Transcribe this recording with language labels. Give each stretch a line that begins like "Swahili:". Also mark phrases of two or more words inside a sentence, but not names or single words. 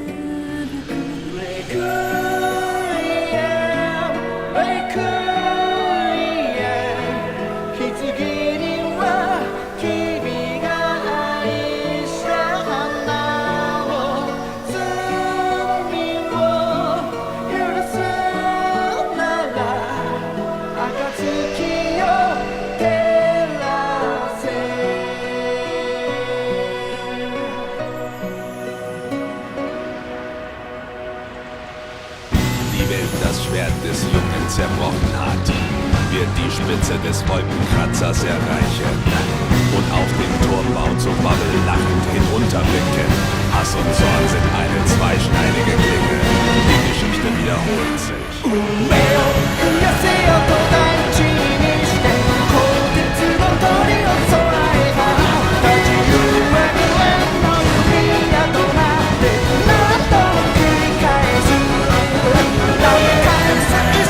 Japanese: レクイエムレクイエム棺には君が愛した花を罪を許すなら暁を照らせ
German: Die Welt das Schwert des Jungen zerbrochen hat, wird die Spitze des Wolkenkratzers erreichen und auf den Turmbau zur Bubble lachend hinunterblicken. Hass und Zorn sind eine zweischneidige Klinge. Die Geschichte wiederholt sich.
Japanese: 運命を増やせよと大地にして鋼鉄の鳥を空へ放った自由は無縁の弓矢となって何度も繰り返す繰り返す